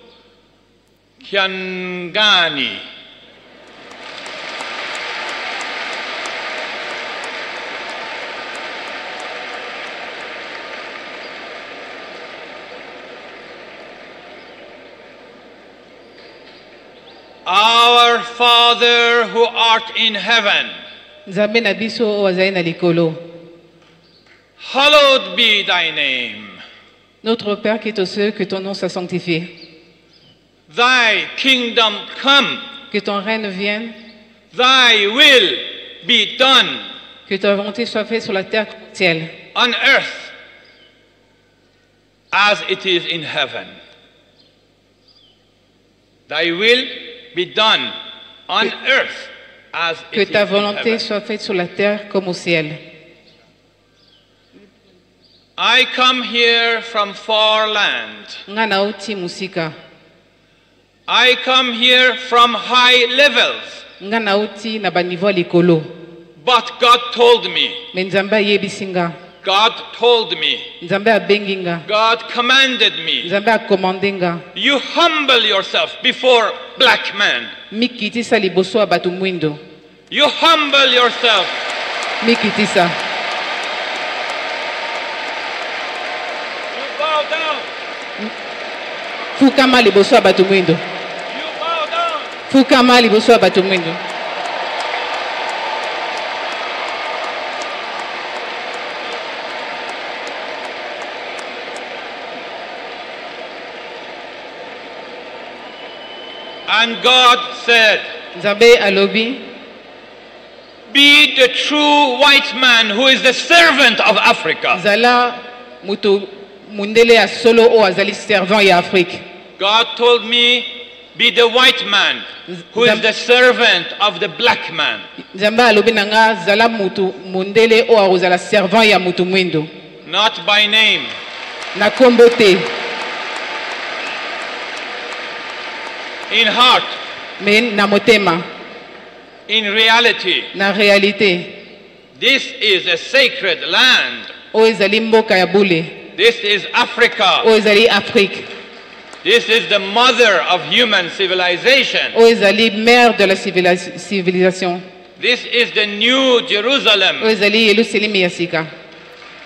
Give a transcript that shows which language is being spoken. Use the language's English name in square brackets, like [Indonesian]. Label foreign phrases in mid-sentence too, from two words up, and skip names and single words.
[Lingala] Kiangani, [English] Our Father who art in heaven, hallowed be thy name. [French] Notre Père qui est aux cieux, que ton nom soit sanctifié. [English] Thy kingdom come. [French] Que ton règne vienne. [English] Thy will be done. [French] Que ta volonté soit faite sur la terre comme au ciel. [English] On earth as it is in heaven. Thy will be done on earth as it is in heaven. [French] Que ta volonté soit faite sur la terre comme au ciel. [English] I come here from far land. I come here from high levels. But God told me. God told me. God commanded me. You humble yourself before black man. You humble yourself. You bow down. [Lingala] Fukama liboso abatu mwindo. [English] You bow down. [Lingala] Fukama liboso abatu mwindo. [English] And God said, [Lingala] Nzambe alobi, [English] be the true white man who is the servant of Africa. [Lingala] Zala muto mundele ya solo o azali servant ya Afrique. [English] God told me, be the white man who is the servant of the black man. [Lingala] Nzambe alobi nanga zala mutu mundele o azala servant ya mutu mwindo. [English] Not by name. [Lingala] Na kombo te. [English] In heart. [Lingala] Men na motema. [English] In reality. [Lingala] Na réalité. [English] This is a sacred land. [Lingala] O ezali mboka ya bule. [English] This is Africa. [Lingala] O ezali Afrique. [English] This is the mother of human civilization. [Lingala] O ezali [French] mère de la civilisation. [English] This is the new Jerusalem. [Lingala] O ezali Yerusalemu ya sika.